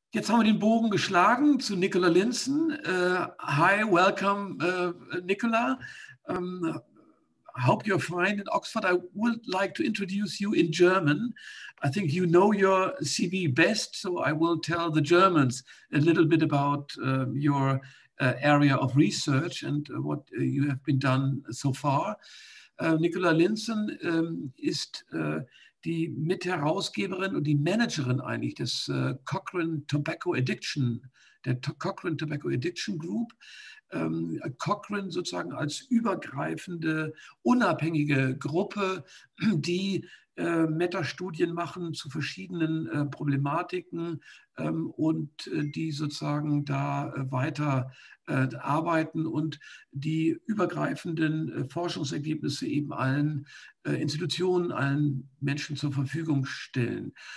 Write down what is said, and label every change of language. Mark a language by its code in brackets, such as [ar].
[de] Jetzt haben wir den Bogen geschlagen zu Nicola Lindson. [en] Hi, welcome, Nicola. I hope you're fine in Oxford. I would like to introduce you in German. I think you know your CV best, so I will tell the Germans a little bit about your area of research and what you have been done so far. [de] Nicola Lindson ist die Mitherausgeberin und die Managerin eigentlich des Cochrane Tobacco Addiction, der Cochrane Tobacco Addiction Group. Cochrane sozusagen als übergreifende, unabhängige Gruppe, die Metastudien machen zu verschiedenen Problematiken und die sozusagen da weiter arbeiten und die übergreifenden Forschungsergebnisse eben allen Institutionen, allen Menschen zur Verfügung stellen.